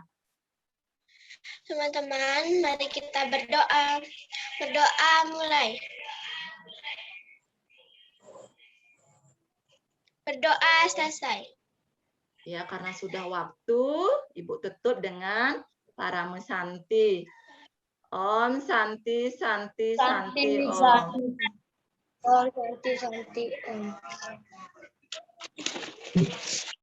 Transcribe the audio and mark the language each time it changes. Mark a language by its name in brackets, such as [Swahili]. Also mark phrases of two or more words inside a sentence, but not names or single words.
[Indonesian] Teman-teman, mari kita berdoa. Berdoa mulai. Berdoa selesai. Ya, karena sudah waktu, Ibu tutup dengan Paramu Santi. [Sanskrit] Om Santi Santi Santi Om. Om Santi Santi Om.